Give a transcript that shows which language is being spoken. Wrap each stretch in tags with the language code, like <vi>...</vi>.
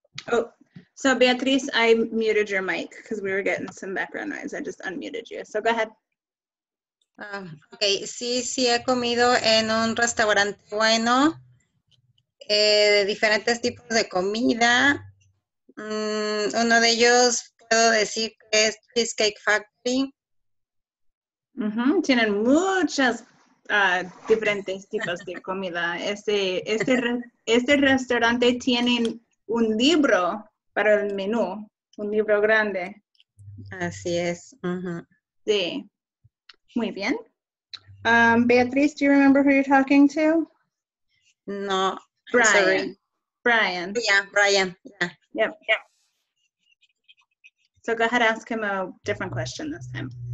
<en>Oh, so Beatriz, I muted your mic because we were getting some background noise. I just unmuted you. So go ahead.</en> <es>Ok, sí he comido en un restaurante bueno, de diferentes tipos de comida. Uno de ellos puedo decir que es Cheesecake Factory. Tienen muchas diferentes tipos de comida. Este restaurante tiene un libro para el menú, un libro grande. Así es. Sí. Muy bien.</es> <en>Beatriz, do you remember who you're talking to? No. Brian. Sorry. Brian. Yeah, Brian. Yeah. Yep. So go ahead, ask him a different question this time.</en>